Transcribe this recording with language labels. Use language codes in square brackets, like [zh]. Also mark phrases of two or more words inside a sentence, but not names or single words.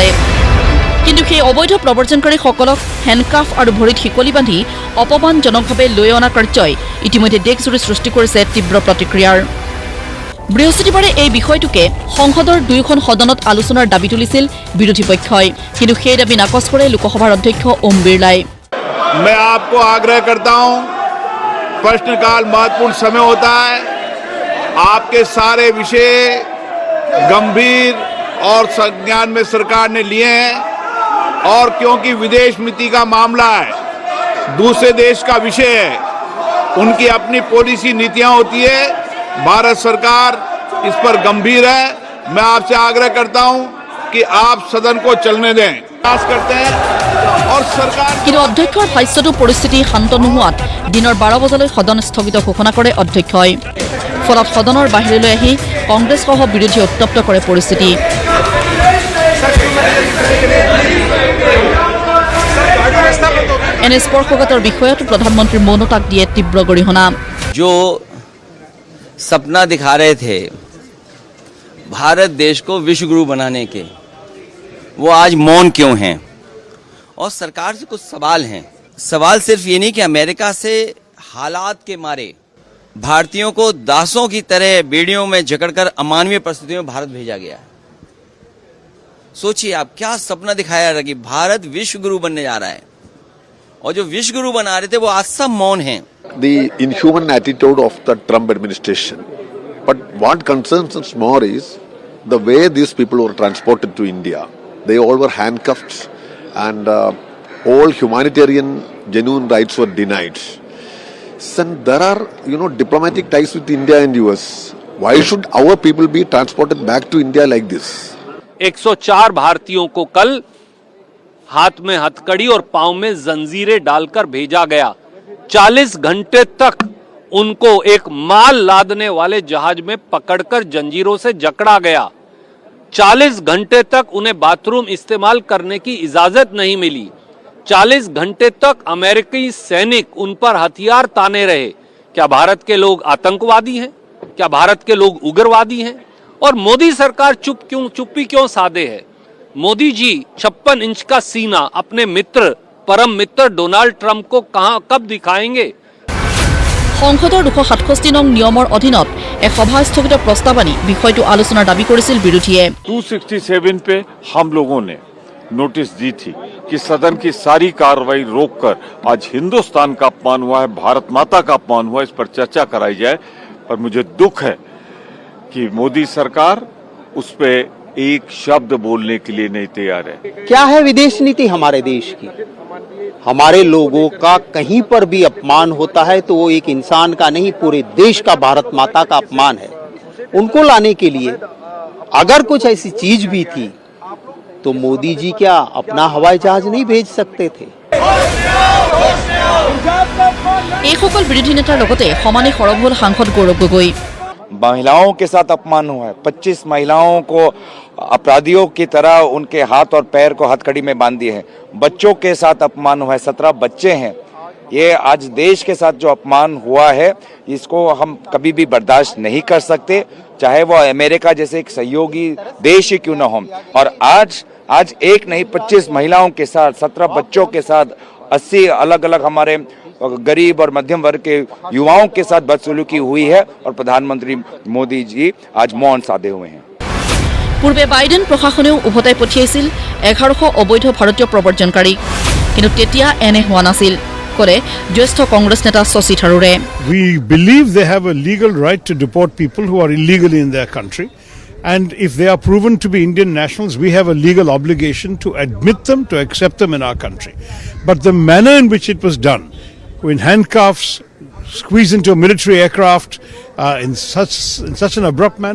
[as] কিন্তু সেই অবৈধ প্ৰৱৰ্জনকাৰীসকলক হেণ্ডকাফ আৰু ভৰিত শিকলি বান্ধি অপমানজনকভাৱে লৈ অনা কাৰ্যই ইতিমধ্যে দেশজুৰি সৃষ্টি কৰিছে তীব্ৰ প্ৰতিক্ৰিয়াৰ। বৃহস্পতিবাৰে এই বিষয়টোকে সংসদৰ দুয়োখন সদনত আলোচনাৰ দাবী তুলিছিল বিৰোধী পক্ষই, কিন্তু সেই দাবী নাকচ কৰে লোকসভাৰ অধ্যক্ষ ওম বিৰলাই। [hi] मैं आपको आग्रह करता हूं, प्रश्नकाल महत्वपूर्ण समय होता है, आपके सारे विषय गंभीर और संज्ञान में सरकार ने लिए हैं, और क्योंकि विदेश नीति का मामला है, दूसरे देश का विषय है, उनकी अपनी पॉलिसी नीतियां होती है, भारत सरकार इस पर गंभीर है। मैं आपसे आग्रह करता हूं कि आप सदन को चलने दें, प्रयास करते हैं और सरकार। [as] কিন্তু অধ্যক্ষৰ ভাষ্যটো পৰিস্থিতি শান্ত নোহোৱাত দিনৰ 12 বজালৈ সদন স্থগিত ঘোষণা কৰে অধ্যক্ষই। ফলত সদনৰ বাহিৰলৈ আহি কংগ্ৰেছসহ বিৰোধী উত্তপ্ত কৰে পৰিস্থিতি। এনে স্পৰ্শকাতৰ বিষয়তো প্ৰধানমন্ত্ৰীৰ মৌনতাক দিয়ে তীব্ৰ গৰিহণা। [hi] जो सपना दिखा रहे थे भारत देश को विश्वगुरु बनाने के, वो आज मौन क्यों हैं? और सरकार से कुछ सवाल हैं। सवाल सिर्फ ये नहीं कि अमेरिका से हालात के मारे भारतीयों को दासों की तरह बेड़ियों में जकड़कर अमानवीय परिस्थितियों में भारत भेजा गया है। सोचिए आप, क्या सपना दिखाया रहा कि भारत विश्वगुरु बनने जा रहा है, और जो विश्वगुरु बना रहे थे वो आज सब मौन हैं। [en] The inhuman attitude of the Trump administration. But what concerns us more is the way these people were transported to India. They all were handcuffed, and all humanitarian genuine rights were denied. So there are, diplomatic ties with India and US. Why should our people be transported back to India like this? [hi] 104 भारतीयों को कल हाथ में हथकड़ी और पांव में जंजीरें डालकर भेजा गया। 40 घंटे तक उनको एक माल लादने वाले जहाज में पकड़कर जंजीरों से जकड़ा गया। 40 घंटे तक उन्हें बाथरूम इस्तेमाल करने की इजाजत नहीं मिली। 40 घंटे तक अमेरिकी सैनिक उन पर हथियार ताने रहे। क्या भारत के लोग आतंकवादी हैं? क्या भारत के लोग उग्रवादी हैं? और मोदी सरकार चुप्पी क्यों साधे है? मोदी जी 56 इंच का सीना अपने मित्र, परम मित्र डोनाल्ड ट्रम्प को कब दिखाएंगे? [as] সংসদৰ 267 নং নিয়মৰ অধীনত এক সভা স্থগিত প্ৰস্তাৱ আনি বিষয়টো আলোচনাৰ দাবী কৰিছিল বিৰোধীয়ে। [hi] 267 पे हम लोगों ने नोटिस दी थी कि सदन की सारी कार्रवाई रोककर आज हिंदुस्तान का अपमान हुआ है, भारत माता का अपमान हुआ है, इस पर चर्चा कराई जाए। पर मुझे दुख है कि मोदी सरकार उस पे एक शब्द बोलने के लिए नहीं तैयार है। क्या है विदेश नीति हमारे देश की? हमारे लोगों का कहीं पर भी अपमान होता है तो वो एक इंसान का नहीं, पूरे देश का, भारत माता का अपमान है। उनको लाने के लिए अगर कुछ ऐसी चीज भी थी तो मोदी जी क्या अपना हवाई जहाज नहीं भेज सकते थे? [as] এই সকল বিৰোধী নেতাৰ লগতে সমানে সৰব হ'ল সাংসদ গৌৰৱ গগৈ। [hi] महिलाओं के साथ अपमान हुआ है। 25 महिलाओं को अपराधियों की तरह उनके हाथ और पैर को हथकड़ी में बांध दिए हैं। बच्चों के साथ अपमान हुआ है, 17 बच्चे हैं। ये आज देश के साथ जो अपमान हुआ है इसको हम कभी भी बर्दाश्त नहीं कर सकते, चाहे वो अमेरिका जैसे एक सहयोगी देश ही क्यों न हो। और आज एक नहीं 25 महिलाओं के साथ, 17 बच्चों के साथ, 80 अलग अलग हमारे गरीब और मध्यम वर्ग के युवाओं के साथ बदसलूकी हुई है, और प्रधानमंत्री मोदी जी आज मौन साधे हुए हैं। [as] পূৰ্বে বাইডেন প্ৰশাসনেও উভতাই পঠিয়াইছিল 1100 অবৈধ ভাৰতীয় প্ৰৱৰ্জনকাৰীক, কিন্তু তেতিয়া এনে হোৱা নাছিল, কৰে জ্যেষ্ঠ কংগ্ৰেছ নেতা শশী থাৰুৰে। [en] We believe they have a legal right to deport people who are illegally in their country, and if they are proven to be Indian nationals, we have a legal obligation to admit them, to accept them in our country. But the manner in which it was done in handcuffs, squeeze into a military aircraft in such an abrupt manner.